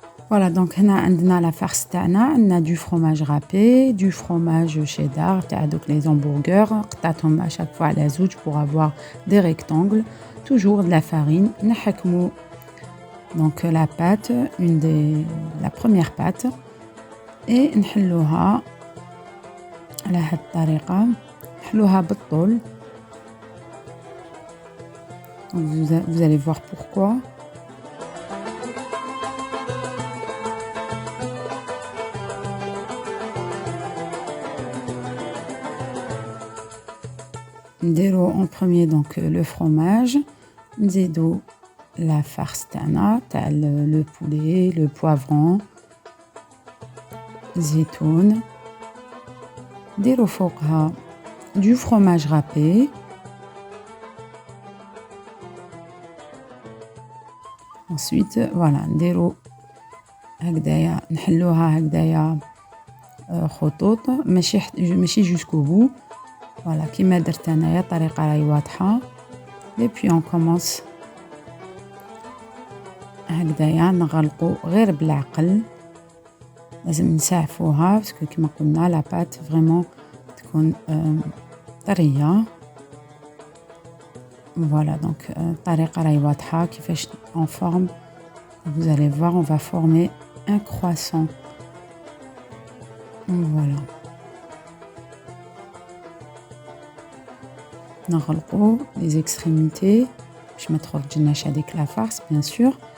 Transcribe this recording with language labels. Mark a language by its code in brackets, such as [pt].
[fr] Voilà, donc [ar] هنا عندنا [fr] la farce [ar] تاعنا. عندنا [fr] du fromage râpé, du fromage cheddar [ar] تاع دوك [fr] les hamburgers. [ar] قطعتهم [fr] à chaque fois [ar] على زوج [fr] pour avoir des rectangles. Toujours de la farine. [ar] نحكمو [fr] donc la pâte, la première pâte. [ar] Et نحلوها على هذه الطريقة. نحلوها بالطول. [fr] Donc vous allez voir pourquoi. [ar] نديرو [fr] en premier donc le fromage, [ar] نزيدو [fr] la farce [ar] تاعنا تاع [fr] le poulet, le poivron, [ar] زيتون, نديرو فوقها [fr] du fromage râpé. Ensuite voilà [ar] نديرو هكذايا نحلوها هكذايا خطوط ماشي [fr] jusqu'au bout. [ar] Voilà, كيما درت انايا الطريقه راهي واضحه. [fr] et puis on commence [ar] هكذايا نغلقوا غير بالعقل. لازم نسعفوها باسكو كيما قلنا لا بات فريمون تكون طريه. [fr] Voilà, donc [ar] الطريقه راهي واضحه كيفاش [fr] on forme. Vous allez voir, on va former un croissant. Voilà. [ar] نغلقوا [fr] les extrémités [ar] باش ما تخرجناش هذيك [fr] la farce bien sûr.